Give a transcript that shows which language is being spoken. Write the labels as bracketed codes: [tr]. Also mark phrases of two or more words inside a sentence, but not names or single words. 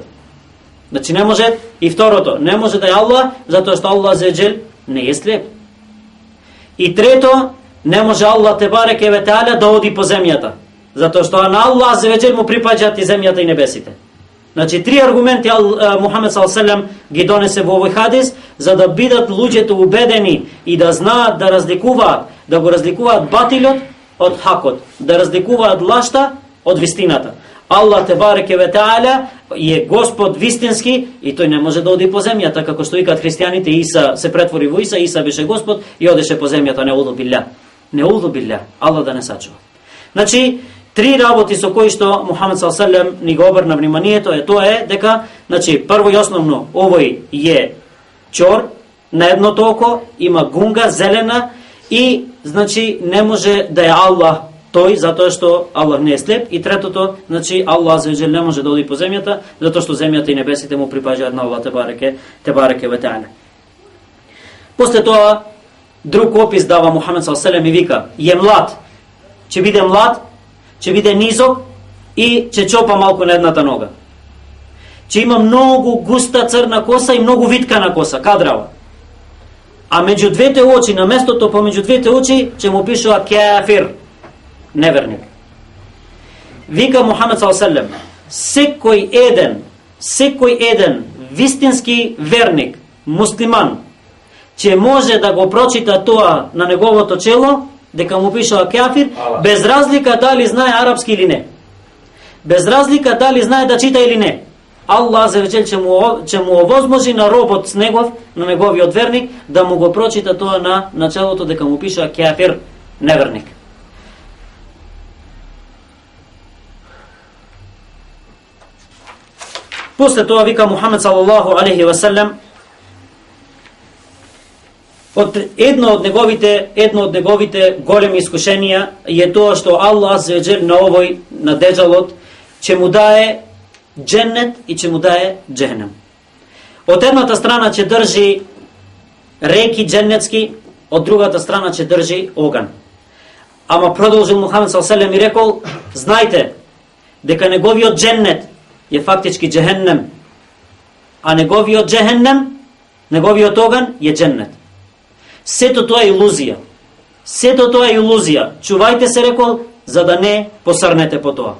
[mk] Значи не може, и второто, не може да е Аллах, затоа што Аллах аззаваџел не е слеп. И трето, не може Аллах [ar] تبارك وتعالى [mk] да оди по земјата, затоа што на Аллах аззаваџел му припаѓаат и земјата и небесите. Значи, три аргументи Мухамед [ar] صلى الله عليه وسلم [mk] ги донесе во овој хадис, за да бидат луѓето убедени и да знаат да го разликуваат батилот од хакот, да разликуваат лашта од вистината. Аллах [ar] تبارك وتعالى [mk] е Господ вистински и тој не може да оди по земјата, како што викаат христијаните: Иса се претвори во Иса, Иса беше Господ и одеше по земјата. [ar] نعوذ بالله. [mk] Аллах да не сачува. Значи, три работи со кои што Мухамед [ar] صلى الله عليه وسلم [mk] ни го обрна вниманието тоа е дека, значи, прво и основно, овој е чор на едното око, има гунга зелена и, значи, не може да е Аллах тој, затоа што Аллах не е слеп. И третото, значи, Аллах аззаваџел не може да оди по земјата, затоа што земјата и небесите му припаѓаат на Аллах [ar] تبارك وتعالى. [mk] После тоа, друг опис дава Мухамед [ar] صلى الله عليه وسلم [mk] и вика: е млад, ќе биде млад, ќе биде низок и ќе чопа малку на едната нога. Ќе има многу густа црна коса и многу виткана коса, кадрава. А меѓу двете очи, на местото помеѓу двете очи, ќе му пишува кафир, неверник. Вика Мухамед [ar] صلى الله عليه وسلم: [mk] секој еден вистински верник, муслиман, ќе може да го прочита тоа на неговото чело, дека му пишува кафир, без разлика дали знае арапски или не. Без разлика дали знае да чита или не. Аллах аззаваџел ќе му овозможи на робот на неговиот верник, да му го прочита тоа на началото, дека му пишува кафир, неверник. После тоа вика Мухамед [ar] صلى الله عليه وسلم: [mk] едно од неговите големи искушенија е тоа што Аллах аззаваџел на деджалот ќе му дае дженнет и ќе му дае џехенем. Од едната страна ќе држи реки дженнетски, од другата страна ќе држи оган. Ама продолжил Мухамед [ar] صلى الله عليه وسلم [mk] и рекол: знајте дека неговиот дженнет е фактички џехенем, а неговиот џехенем неговиот оган е дженнет. Сето тоа е илузија. Сето тоа е илузија. Чувајте се, рекол, за да не посрнете по тоа.